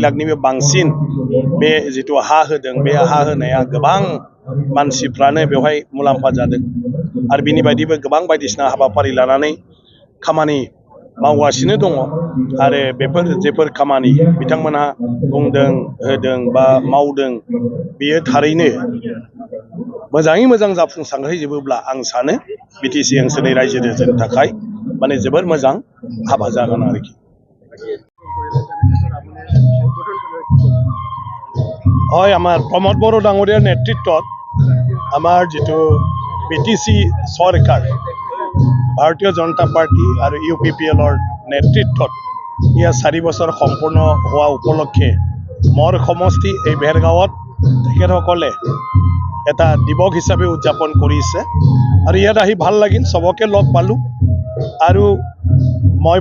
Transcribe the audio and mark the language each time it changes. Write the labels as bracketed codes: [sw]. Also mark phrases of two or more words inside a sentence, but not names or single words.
[brx] लाखनिबो बांसिन बे जिथु हा होदों बे हा होनाया गोबां मानसिफ्रानो बेवहाय मुलाम्फा जादों आरो बिनि बायदिबो गोबां बायदिसिना हाबाफारि लानानै खामानि मावगासिनो दङ आरो बेफोर जेफोर खामानि बिथांमोनहा बुंदों होदों बा मावदों बियो थारैनो मोजाङै मोजां जाफुंसारहैजोबोब्ला आं सानो बिटिसि ओनसोलनि रायजो राजानि थाखाय माने जोबोर मोजां हाबा जागोन आरोखि [as] হয় আমাৰ প্ৰমোদ বড়ো ডাঙৰীয়াৰ নেতৃত্বত আমাৰ যিটো বিটিসি চৰকাৰ ভাৰতীয় জনতা পাৰ্টি আৰু UPPLৰ নেতৃত্বত ইয়াৰ 4 বছৰ সম্পূৰ্ণ হোৱা উপলক্ষে মোৰ সমষ্টি এই ভেৰগাঁৱত তেখেতসকলে এটা দিৱস হিচাপে উদযাপন কৰিছে আৰু ইয়াত আহি ভাল লাগিল সবকে লগ পালোঁ আৰু মই